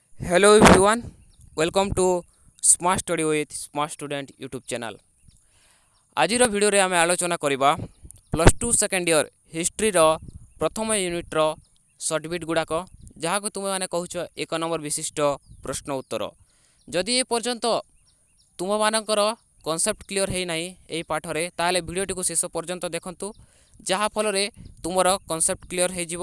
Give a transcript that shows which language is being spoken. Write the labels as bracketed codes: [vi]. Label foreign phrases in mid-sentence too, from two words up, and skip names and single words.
[en] Hello everyone, welcome to Smart Study with Smart Student YouTube channel. [or] ଆଜିର ଭିଡ଼ିଓରେ ଆମେ ଆଲୋଚନା କରିବା [en] plus two second year [or] ହିଷ୍ଟ୍ରିର ପ୍ରଥମ ୟୁନିଟ୍ର ସର୍ଟବିଟ୍ ଗୁଡ଼ାକ ଯାହାକୁ ତୁମେମାନେ କହୁଛ 1 ନମ୍ବର ବିଶିଷ୍ଟ ପ୍ରଶ୍ନ ଉତ୍ତର। ଯଦି ଏ ପର୍ଯ୍ୟନ୍ତ ତୁମମାନଙ୍କର [en] concept clear [or] ହେଇନାହିଁ ଏହି ପାଠରେ ତାହେଲେ ଭିଡ଼ିଓଟିକୁ ଶେଷ ପର୍ଯ୍ୟନ୍ତ ଦେଖନ୍ତୁ, ଯାହାଫଳରେ ତୁମର [en] concept clear [or] ହେଇଯିବ।